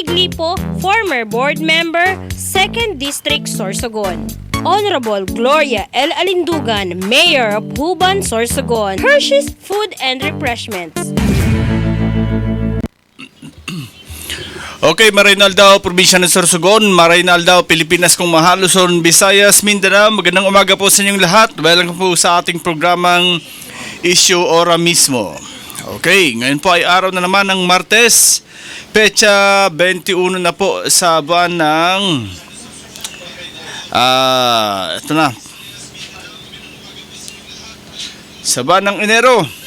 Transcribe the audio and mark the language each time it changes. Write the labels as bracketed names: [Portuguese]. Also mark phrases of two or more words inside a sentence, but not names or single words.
[English] Glipo, former board member, 2nd District, Sorsogon, Honorable Gloria L. Alindugan, Mayor of Huban, Sorsogon, Hershey's Food and Refreshments. [Filipino] Okay, Marinaldao, Probinsya ng Sorsogon, Marinaldao, Pilipinas kung mahal, Luzon, Visayas, Mindanao. Magandang umaga po sa inyong lahat. Welcome po sa ating programang Issue Ora Mismo. Okay, ngayon po ay araw na naman ng Martes, petsa 21 na po sa buwan ng ito na, sa buwan ng Enero.